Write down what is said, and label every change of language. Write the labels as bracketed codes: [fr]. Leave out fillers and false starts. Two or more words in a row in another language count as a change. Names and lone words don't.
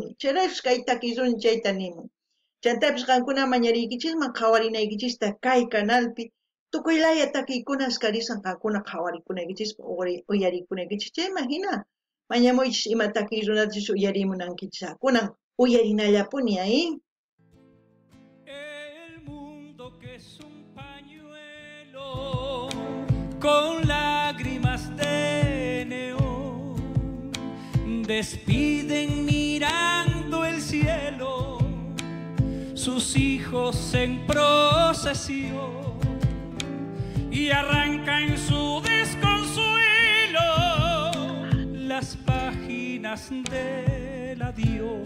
[qu] Chayraykus kay takisuni chayta nimun. Chantapis qankuna mañariykichisman qhawarinaykichista kay kanalpi tukuylaya takiykuna askarisan qankuna qhawarikunaykichispa uyarikunaykichis chayman hina mañamuychis ima takiy runachis uyarimunankichisqa kunan uyarinallapuni ahí. [es] El mundo que es un pañuelo con lágrimas de neón despiden mirando el cielo sus hijos en procesión y arrancan su desconsuelo las páginas del adiós.